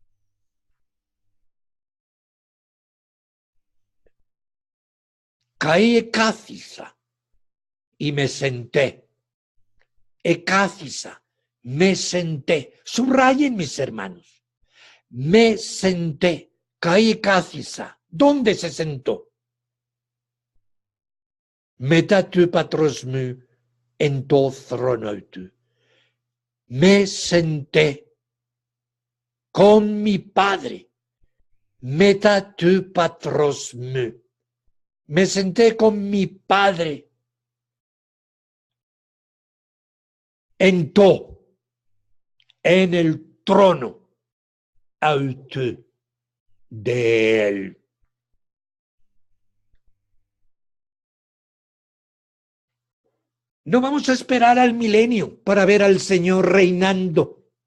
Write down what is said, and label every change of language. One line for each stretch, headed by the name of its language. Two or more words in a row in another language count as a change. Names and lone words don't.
Greek: καὶ ἐκάθισα
Spanish: y me senté. Ecácisa, me senté. Subrayen, mis hermanos. Me senté.
Greek: καὶ ἐκάθισα.
Spanish: ¿Dónde se sentó?
Greek: Μετά του πατρός μου εν το θρόνο του.
Spanish: Me senté con mi padre,
Greek: μετά του πατρός μου.
Spanish: Me senté con mi padre en el trono alto de él. No vamos a esperar al milenio para ver al Señor reinando.